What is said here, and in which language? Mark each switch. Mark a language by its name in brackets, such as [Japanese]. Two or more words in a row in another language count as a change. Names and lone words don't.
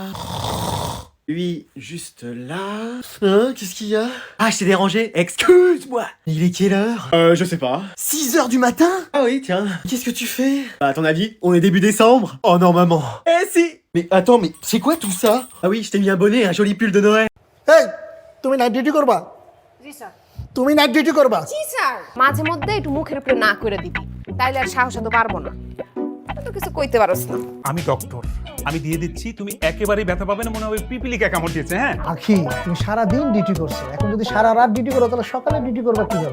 [French] Lui, juste là. Hein, qu'est-ce qu'il y a? Ah, je t'ai dérangé, excuse-moi. Il est quelle heure? Je sais pas. 6h du matin? Ah oui, tiens. Qu'est-ce que tu fais? Bah, à ton avis, on est début décembre? Oh non, maman. Eh si! Mais attends, mais c'est quoi tout ça? Ah oui, je t'ai mis un bonnet, un joli pull de Noël. [Bangla] এই তুমি [English] night duty [Bangla] করবা জি স্যার তুমি [English] night duty [Bangla] করবা জি স্যার মাঝে মধ্যে একটু মুখের উপরে না করে দিবি তাইলে আর সাহস তো পারবো না তো কিছু কইতে পারছ না আমি ডক্টর, আমি দিয়ে দিচ্ছি, তুমি একেবারেই ব্যথা পাবে না, মনে হবে পিপিলিকা কামড় দিয়েছে। হ্যাঁ, আখি তুমি সারা দিন ডিউটি করছো এখন যদি সারা রাত ডিউটি করো তাহলে সকালে ডিউটি করবা কিভাবে